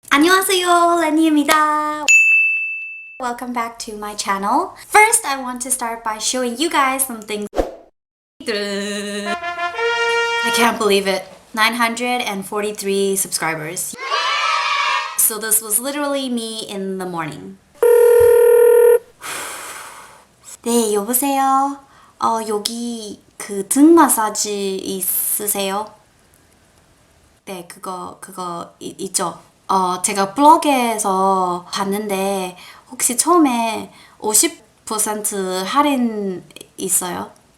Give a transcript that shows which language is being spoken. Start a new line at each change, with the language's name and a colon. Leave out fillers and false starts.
Korean: 안녕하세요, Lenny입니다.
English: Welcome back to my channel. First, I want to start by showing you guys some things. I can't believe it. 943 subscribers. So this was literally me in the morning.
Korean: 네, 여보세요. 여기 그 등 마사지 있으세요? 네, 그거 있죠. 제가 블로그에서 봤는데 혹시 처음에 50% 할인 있어요?